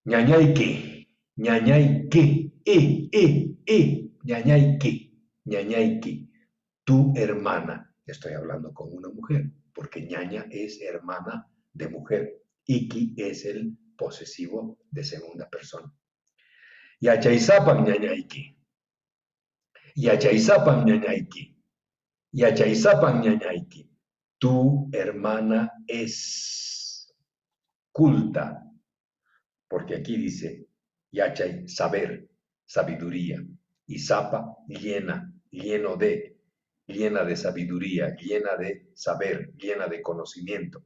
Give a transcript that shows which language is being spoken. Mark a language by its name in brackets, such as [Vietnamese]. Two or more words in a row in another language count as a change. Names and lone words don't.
[Quechua] ñañayque, ñañayque, ñañayque, ñañayque, [Spanish] tu hermana. Estoy hablando con una mujer, porque ñaña es hermana de mujer. Iki es el posesivo de segunda persona. [Quechua] Yachaysapan ñañayque, yachaysapan ñañayque, yachaysapan ñañayque. [Spanish] Tu hermana es culta, porque aquí dice yachay, saber, sabiduría, y zapa, llena, llena de sabiduría, llena de saber, llena de conocimiento.